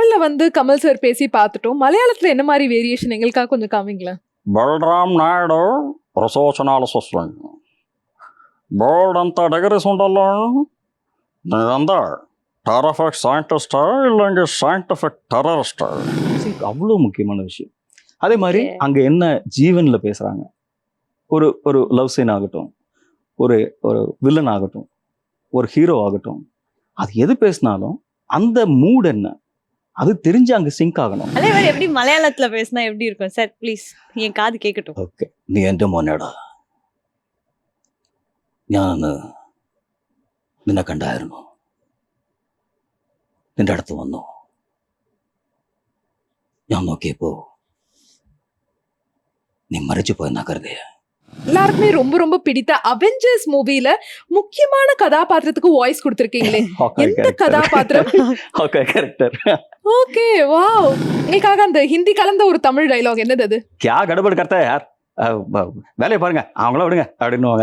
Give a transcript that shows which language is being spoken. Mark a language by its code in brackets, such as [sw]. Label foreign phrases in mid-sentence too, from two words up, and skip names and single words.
[ta] தமிழ்ல வந்து கமல் சார் பேசி பார்த்துட்டோம். மலையாளத்துல என்ன மாதிரி வேரியேஷன் எங்களுக்காக கொஞ்சம் காமிங்களேன். [te] బలరాం నాయుడు ప్రశోచనాలు సృష్టించి బోల్డంత డిగ్రీస్ ఉండల్లో [ta] நீ டெரஃபிக் சயின்டிஸ்டா இல்லைங்க சயின்டிஃபிக் டெரரிஸ்டா? அவ்வளோ முக்கியமான விஷயம். அதே மாதிரி அங்கே என்ன ஜீவனில் பேசுகிறாங்க, ஒரு ஒரு லவ் சீன் ஆகட்டும், ஒரு ஒரு வில்லன் ஆகட்டும், ஒரு ஹீரோ ஆகட்டும், அது எது பேசினாலும் அந்த மூட் என்ன அது தெரிஞ்சு அங்கே சிங்க் ஆகணும். அதே மாதிரி எப்படி மலையாளத்துல பேசினா எப்படி இருக்கும் சார்? ப்ளீஸ் என் காது கேட்கட்டும். [ml] ഓക്കെ, നീ എൻ്റെ മോനേടാ, ഞാൻ നിന്നെ കണ്ടായിരുന്നു, നിന്റെ അടുത്ത് വന്നു, ഞാൻ നോക്കിയപ്പോ നീ മരിച്ചു പോയെന്നാ കരുതിയ. [ta] எல்லாருக்குமே ரொம்ப ரொம்ப பிடித்த அவெஞ்சர்ஸ் மூவில முக்கியமான கதாபாத்திரத்துக்கு வாய்ஸ் கொடுத்திருக்கீங்களே, எந்த கதாபாத்திரம்? ஓகே, வாவ். எங்களுக்காக அந்த ஹிந்தி கலந்த ஒரு தமிழ் டயலாக் என்னது அது? [hi] क्या गड़बड़ करता है यार, [ta] வேலையை பாருங்க, அவங்கள விடுங்க அப்படின்னுவாங்க.